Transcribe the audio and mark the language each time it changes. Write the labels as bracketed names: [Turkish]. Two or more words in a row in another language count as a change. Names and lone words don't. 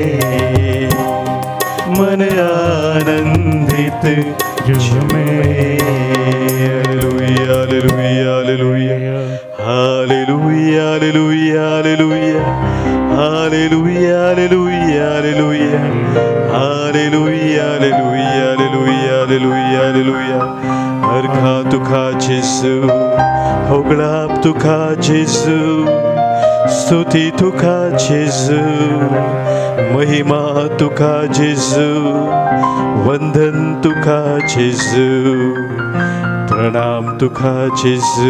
[Hindi] मन आनंदित झूमे. हालेलुया हालेलुया हालेलुया हालेलुया हालेलुया हालेलुया हालेलुया हालेलुया हालेलुया हालेलुया हालेलुया हालेलुया. [Konkani] हरखा तुका जेसू, होगळाप तुका जेसू, स्तुती तुका जेसू, महिमा तुका जेसू, वंदन तुका जेसू, प्रणाम तुका जेसू.